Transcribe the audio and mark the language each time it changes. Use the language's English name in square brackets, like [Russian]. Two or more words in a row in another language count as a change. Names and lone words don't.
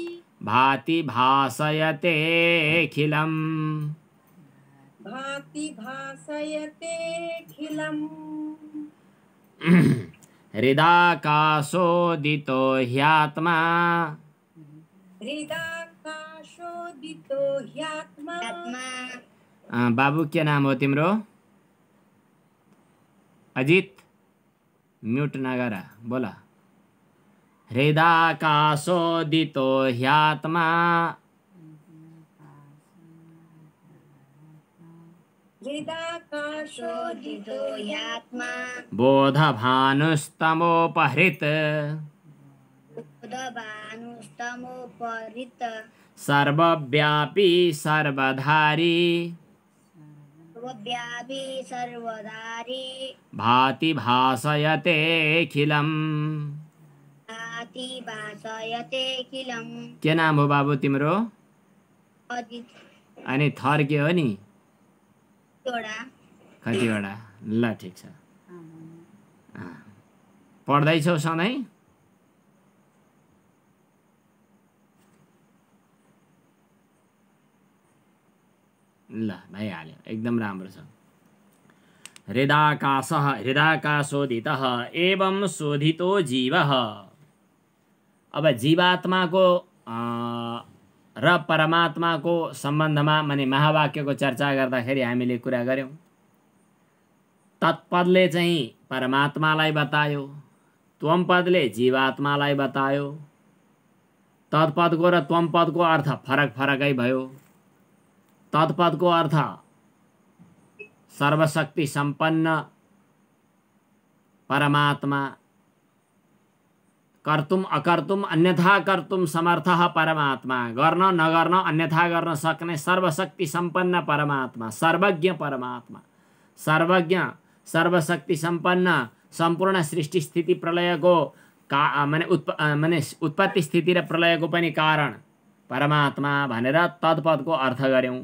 [Sanskrit] भाति भासयतेऽखिलम्, भाति भासयतेऽखिलम्। हृदाकाशोदितो ह्यात्मा, हृदाकाशोदितो ह्यात्मा। [Nepali] बाबू के नाम हो तिम्रो? अजित, म्यूट नगर, बोला। [Sanskrit] हृदाकाशोदितो ह्यात्मा, हृदाकाशोदितो ह्यात्मा, बोधभानुस्तमोपहृत, बोधभानुस्तमोपहृत, सर्वव्यापी सर्वधारी, सर्वव्यापी सर्वधारी, भाति भासयतेऽखिलम्। भाति भासयतेऽखिलम्। [Nepali] के नाम हो बाबू तिम्रो? अजित। अनि थर के हो नि? कतिवटा? ल ठिक छ। पढ्दैछौ सधैँ? ल भइहाल्यो, एकदम राम्रो छ। [Sanskrit] हृदाकाशः हृदाकाशोदितः एवं शोधितो जीवः। [Nepali] अब जीवात्माको र परमात्माको सम्बन्धमा माने महावाक्यको चर्चा गर्दाखेरि हामीले कुरा गर्यौं। तत्पदले चाहिँ परमात्मालाई बतायो, त्वम पदले जीवात्मालाई बतायो। तत्पदको र त्वम पदको अर्थ फरक फरकै भयो। तत्पदको अर्थ सर्वशक्ति सम्पन्न परमात्मा, [Sanskrit] कर्तुम अकर्तुम अन्यथा कर्तुम समर्थः [Nepali] परमात्मा, गर्न नगर्न अन्यथा गर्न सक्ने सर्वशक्ति सम्पन्न परमात्मा, सर्वज्ञ परमात्मा, सर्वज्ञ सर्वशक्ति सम्पन्न, सम्पूर्ण सृष्टि स्थिति प्रलयको माने उत्पत्ति स्थिति र प्रलयको पनि कारण परमात्मा भनेर तत्पदको अर्थ गर्यौं।